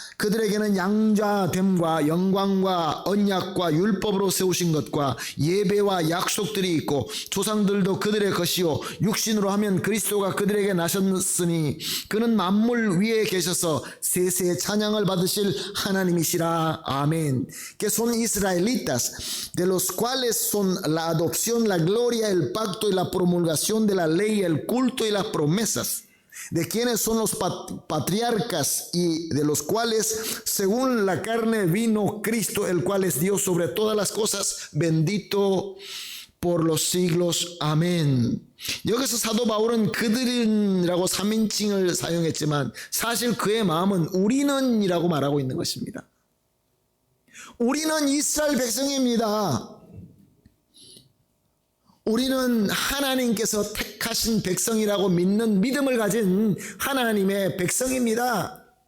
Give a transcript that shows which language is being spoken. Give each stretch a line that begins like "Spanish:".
Korean: 그들에게는 양자됨과 영광과 언약과 율법으로 세우신 것과 예배와 약속들이 있고 조상들도 그들의 것이요 육신으로 하면 그리스도가 그들에게 나셨으니 그는 만물 위에 계셔서 세세의 찬양을 받으실 하나님이시라. 아멘.
Spanish: Que son israelitas, de los cuales son la adopción, la gloria, el pacto y la promulgación de la ley, el culto y las promesas. de quienes son los patriarcas y de los cuales según la carne vino Cristo, el cual es Dios sobre todas las cosas, bendito por los siglos.
Korean: 아멘. 여기서 사도 바울은 그들이라고 3인칭을 사용했지만 사실 그의 마음은 우리는이라고 말하고 있는 것입니다. 우리는 이스라엘 백성입니다. 우리는 하나님께서 택하신 백성이라고 믿는 믿음을 가진 하나님의 백성입니다.